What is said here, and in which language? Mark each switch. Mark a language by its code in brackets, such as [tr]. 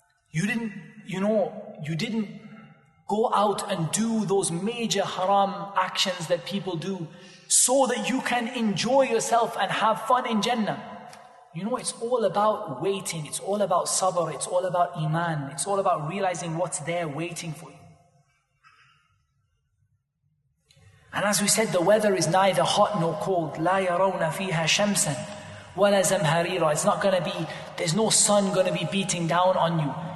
[en] You didn't go out and do those major haram actions that people do so that you can enjoy yourself and have fun in Jannah. It's all about waiting, it's all about sabr, it's all about iman, it's all about realizing what's there waiting for you. And as we said, the weather is neither hot nor cold. [ar] لا يرون فيها شمسا ولا زمهريرا. [en] It's not going to be, there's no sun going to be beating down on you.